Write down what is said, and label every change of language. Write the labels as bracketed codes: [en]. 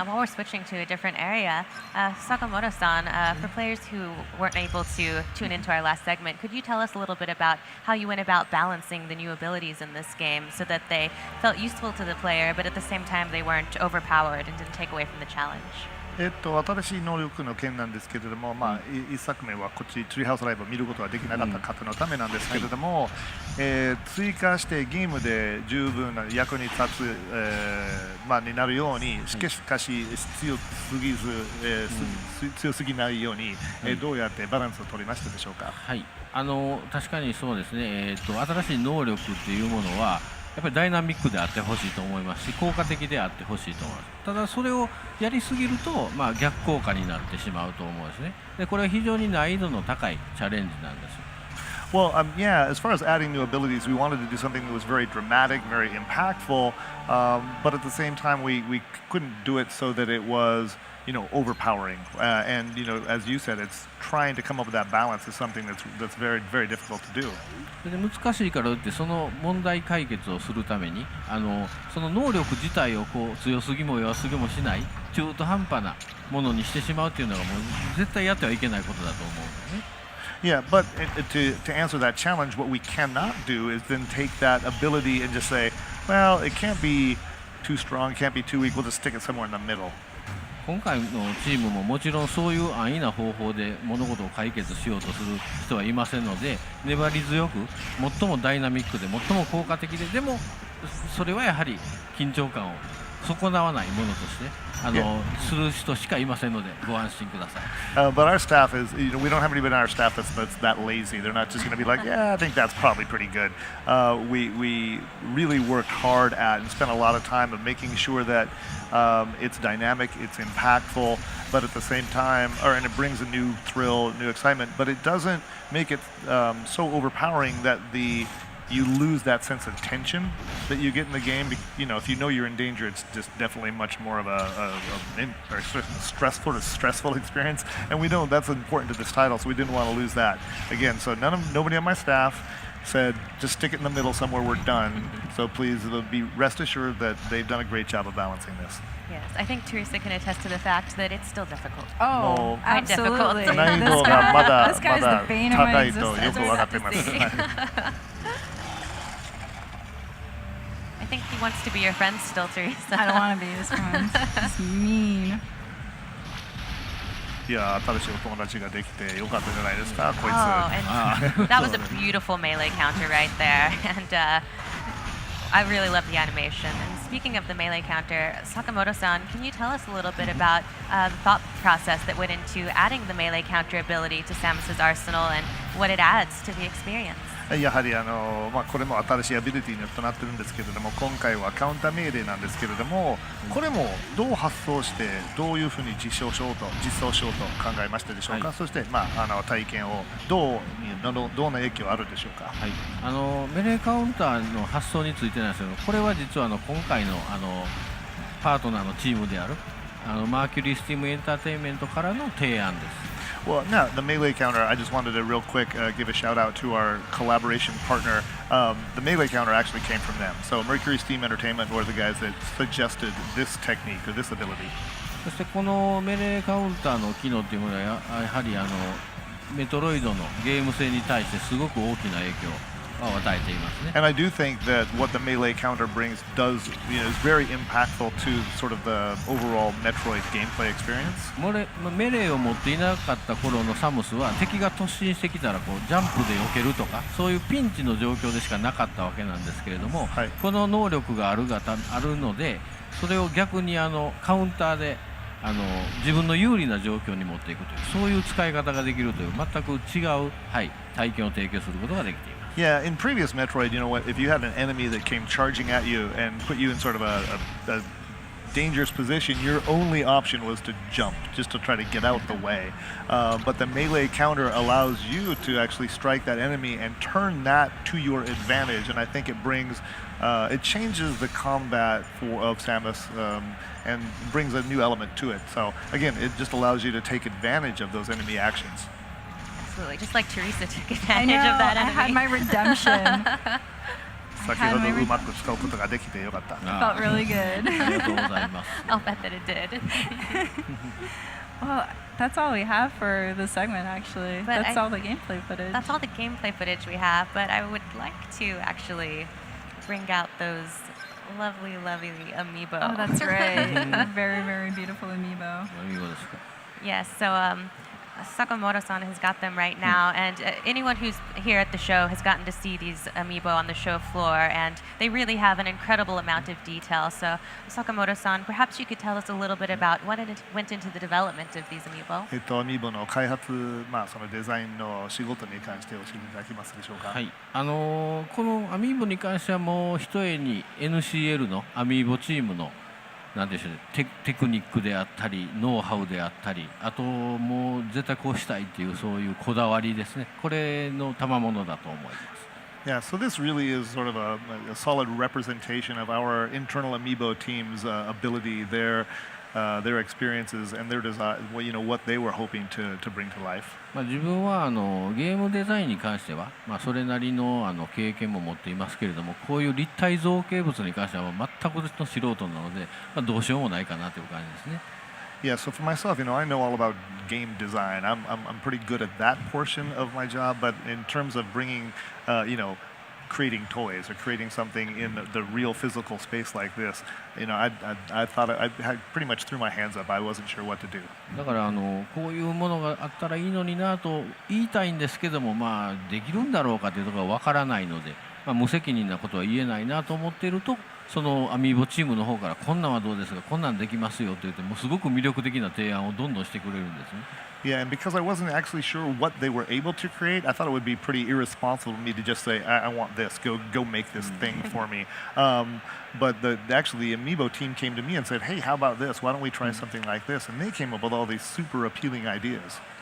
[en] And while we're switching to a different area, Sakamoto-san, for players who weren't able to tune into our last segment, could you tell us a little bit about how you went about balancing the new abilities in this game so that they felt useful to the player, but at the same time they weren't overpowered and didn't take away from the challenge? [ja] 新しい能力の件なんですけれども、一作目はこっちツリーハウスライブを見ることができなかった方のためなんですけれども、追加してゲームで十分な役に立つ、になるように、しかし強すぎず、強すぎないように、どうやってバランスを取りましたでしょうか。はい、確かにそうですね。新しい能力っていうものはやっぱりダイナミックであってほしいと思いますし、効果的であってほしいと思います。ただそれをやりすぎると、逆効果になってしまうと思うんですね。でこれは非常に難易度の高いチャレンジなんです。 [en] Well, yeah, as far as adding new abilities, we wanted to do something that was very dramatic, very impactful, but at the same time we couldn't do it so that it was, overpowering. And, as you said, it's trying to come up with that balance is something that's very, very difficult to do. [ja] で難しいからってその問題解決をするためにその能力自体を強すぎも弱すぎもしない中途半端なものにしてしまうっていうのがもう絶対やってはいけないことだと思うんですね。 [en] Yeah, but to answer that challenge, what we cannot do is then take that ability and just say, well, it can't be too strong, it can't be too weak, we'll just stick it somewhere in the middle. [ja] 今回のチームももちろんそういう安易な方法で物事を解決しようとする人はいませんので、粘り強く最もダイナミックで最も効果的で、でもそれはやはり緊張感を損なわないものとしてする人しかいませんのでご安心ください。 [en] But our staff is, we don't have anybody in our staff that's that lazy. They're not just going to be like, yeah, I think that's probably pretty good. We really worked hard at and spent a lot of time of making sure that it's dynamic, it's impactful, but at the same time, and it brings a new thrill, new excitement, but it doesn't make it so overpowering that you lose that sense of tension that you get in the game. If you know you're in danger, it's just definitely much more of a stressful experience. And we know that's important to this title, so we didn't want to lose that. Again, so nobody on my staff said, just stick it in the middle somewhere, we're done. So please be rest assured that they've done a great job of balancing this. Yes, I think Teresa can attest to the fact that it's still difficult. Oh, Quite difficult. absolutely. [ja] 難易度がまだ [en] This guy's [ja] まだ [en] the bane of my [ja] 高いとよ [en] existence. [ja] く分かっています。 [en] I think he wants to be your friend still, Teresa. I don't want to be his friend. He's mean. [ja] いや新しいお友達ができてよかったじゃないですか、こいつ。 [en] Oh, and that was a beautiful melee counter right there. And I really love the animation. And speaking of the melee counter, Sakamoto-san, can you tell us a little bit about the thought process that went into adding the melee counter ability to Samus's arsenal and what it adds to the experience? [ja] やはりこれも新しいアビリティによってなってるんですけれども、今回はカウンター命令なんですけれども、これもどう発想してどういうふうに実装しようと考えましたでしょうか。そして体験をどんな影響あるでしょうか。はい、メレーカウンターの発想についてなんですけど、これは実は今回のパートナーのチームであるマーキュリースティームエンターテインメントからの提案です。 [en] Well, now the melee counter, I just wanted to real quick give a shout out to our collaboration partner. The melee counter actually came from them. So Mercury Steam Entertainment were the guys that suggested this technique or this ability. [ja] そしてこのメレーカウンターの機能というものはやはりメトロイドのゲーム性に対してすごく大きな影響を与えていますね。 [en] And I do think that what the melee counter brings is very impactful to sort of the overall Metroid gameplay experience. [ja] メレーを持っていなかった頃のサムスは敵が突進してきたらジャンプで避けるとかそういうピンチの状況でしかなかったわけなんですけれども、はい、この能力があるのでそれを逆にカウンターで自分の有利な状況に持っていくというそういう使い方ができるという全く違う、体験を提供することができています。 [en] Yeah, in previous Metroid, you know what? If you had an enemy that came charging at you and put you in sort of a dangerous position, your only option was to jump, just to try to get out the way. But the melee counter allows you to actually strike that enemy and turn that to your advantage. And I think it brings, it changes the combat of Samus and brings a new element to it. So again, it just allows you to take advantage of those enemy actions. Absolutely, just like Teresa took I advantage know, of that I enemy. had my redemption. [ja] 先ほどうまく使うことができてよかった。 [en] Felt really good. [ja] ありがとうございます。 [en] I'll bet that it did. Well, that's all we have for this segment, actually. But That's all the gameplay footage. That's all the gameplay footage we have, but I would like to actually bring out those lovely, lovely amiibo. Oh, that's right. Very, very beautiful amiibo. [ja] 見事ですか。 [en] Yes, so Sakamoto-san has got them right now, and anyone who's here at the show has gotten to see these amiibo on the show floor, and they really have an incredible amount of detail. So, Sakamoto-san, perhaps you could tell us a little bit about what went into the development of these amiibo. [ja] アミーボの開発、そのデザインの仕事に関して教えていただけますでしょうか。はい、このアミーボに関してはもうひとえに NCL のアミーボチームのなんでしょうね、テクニックであったりノウハウであったりあともう絶対こうしたいっていうそういうこだわりですねこれの賜物だと思います。 [en] Yeah, so this really is sort of a solid representation of our internal Amiibo team's ability, their experiences, and their design. What they were hoping to bring to life. [ja] 自分はゲームデザインに関しては、それなりの経験も持っていますけれどもこういう立体造形物に関しては全くの素人なので、どうしようもないかなという感じですね。 [en] Yeah, so for myself, I know all about game design. I'm pretty good at that portion of my job, but in terms of bringing, creating toys or creating something in the real physical space like this, I thought I had pretty much threw my hands up. I wasn't sure what to do. [ja] だからこういうものがあったらいいのになと言いたいんですけどもできるんだろうかというところがわからないので、無責任なことは言えないなと思っているとそのアミーボチームの方からこんなんはどうですかこんなんできますよと言ってもうすごく魅力的な提案をどんどんしてくれるんですね。 [en] Yeah, and because I wasn't actually sure what they were able to create, I thought it would be pretty irresponsible of me to just say, I want this, go make this thing for me. But the Amiibo team came to me and said, hey, how about this? Why don't we try something like this? And they came up with all these super appealing ideas.